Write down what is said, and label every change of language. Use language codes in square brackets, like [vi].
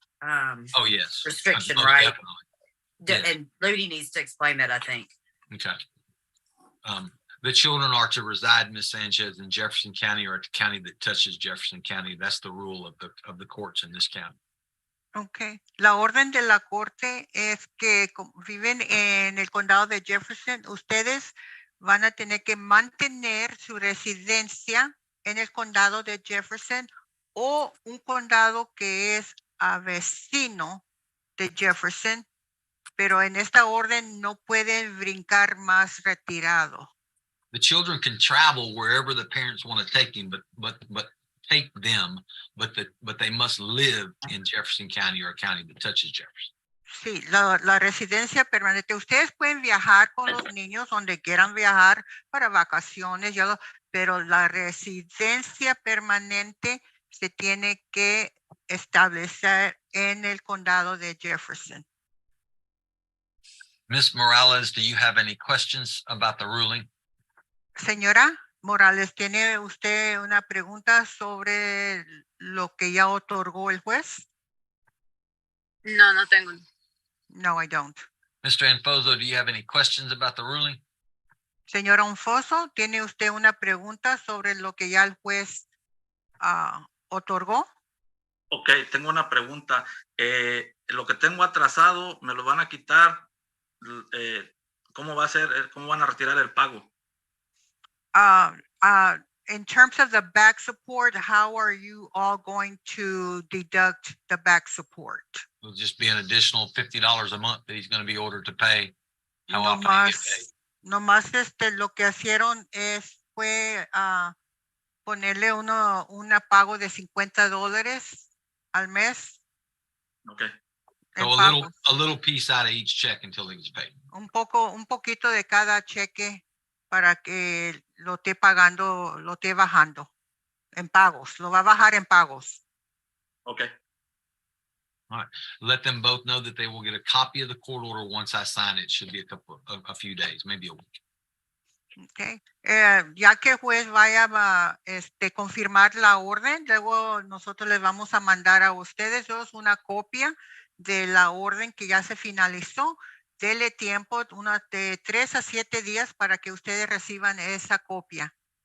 [en] Oh, yes. restriction, Most right? definitely. Yes. And Ludi needs to explain that, I think. Okay. The children are to reside, Ms. Sanchez, in Jefferson County or at the county that touches Jefferson County. That's the rule of the courts in this county. Okay. [es] La orden de la corte es que viven en el condado de Jefferson, ustedes van a tener que mantener su residencia en el condado de Jefferson o un condado que es vecino de Jefferson, pero en esta orden no pueden brincar más retirado. [en] The children can travel wherever the parents want to take them, but take them, but they must live in Jefferson County or a county that touches Jefferson. [es] Sí, la residencia permanente. Ustedes pueden viajar con los niños donde quieran viajar para vacaciones, pero la residencia permanente se tiene que establecer en el condado de Jefferson. [en] Ms. Morales, do you have any questions about the ruling? [es] Señora Morales, ¿tiene usted una pregunta sobre lo que ya otorgó el juez? No, no tengo. [en] No, I don't. Mr. Anfoso, do you have any questions about the ruling? [es] Señora Unfoso, ¿tiene usted una pregunta sobre lo que ya el juez otorgó? Ok, tengo una pregunta. Lo que tengo atrasado, ¿me lo van a quitar? ¿Cómo va a ser? ¿Cómo van a retirar el pago? [en] In terms of the back support, how are you all going to deduct the back support? It'll just be an additional $50 a month that he's going to be ordered to pay. How [es] No [en] often he [es] más, [en] gets paid. [es] no más lo que hicieron fue ponerle una pago de $50 al mes. Ok, en [en] So [es] pagos. [en] a little piece out of each check until he gets paid. [es] Un poquito de cada cheque para que lo esté pagando, lo esté bajando en pagos. Lo va a bajar en pagos. ok. [en] Let them both know that they will get a copy of the court order once I sign it. Should be a few days, maybe a week. Okay. [es] Ya que el juez vaya a confirmar la orden, luego nosotros les vamos a mandar a ustedes dos una copia de la orden que ya se finalizó. Dele tiempo, de 3 a 7 días para que ustedes reciban esa copia.